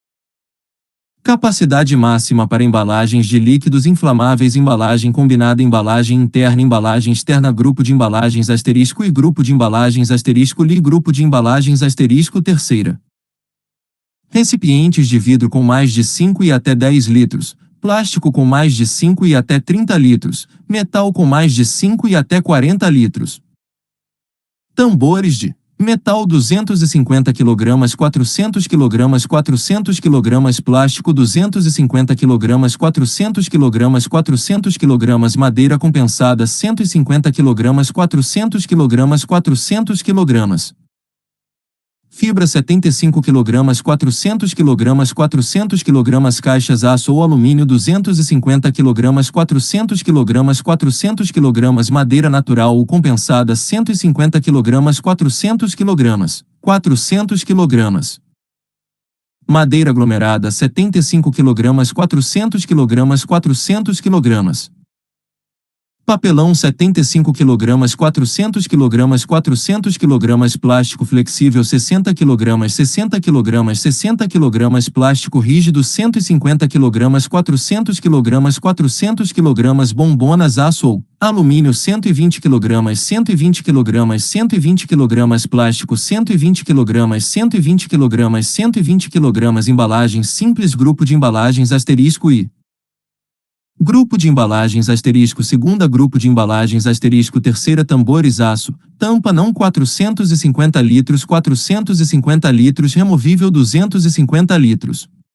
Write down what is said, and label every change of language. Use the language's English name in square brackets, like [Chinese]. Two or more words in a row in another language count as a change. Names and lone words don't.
[Portuguese] Capacidade máxima para embalagens de líquidos inflamáveis: embalagem combinada, embalagem interna, embalagem externa, grupo de embalagens asterisco e grupo de embalagens asterisco li, grupo de embalagens asterisco terceira. Recipientes de vidro com mais de 5 e até 10 litros, plástico com mais de 5 e até 30 litros, metal com mais de 5 e até 40 litros. Tambores de metal 250 kg, 400 kg, 400 kg, plástico 250 kg, 400 kg, 400 kg, madeira compensada 150 kg, 400 kg, 400 kg. Fibra 75 kg, 400 kg, 400 kg, caixas aço ou alumínio 250 kg, 400 kg, 400 kg, madeira natural ou compensada 150 kg, 400 kg, 400 kg. Madeira aglomerada 75 kg, 400 kg, 400 kg. Papelão 75 kg, 400 kg, 400 kg, plástico flexível 60 kg, 60 kg, 60 kg, plástico rígido 150 kg, 400 kg, 400 kg, bombonas aço ou alumínio 120 kg, 120 kg, 120 kg, plástico 120 kg, 120 kg, 120 kg, embalagens simples, grupo de embalagens asterisco I. Grupo de embalagens asterisco segunda, grupo de embalagens asterisco terceira, tambores aço, tampa não 450 litros, 450 litros, removível 250 litros.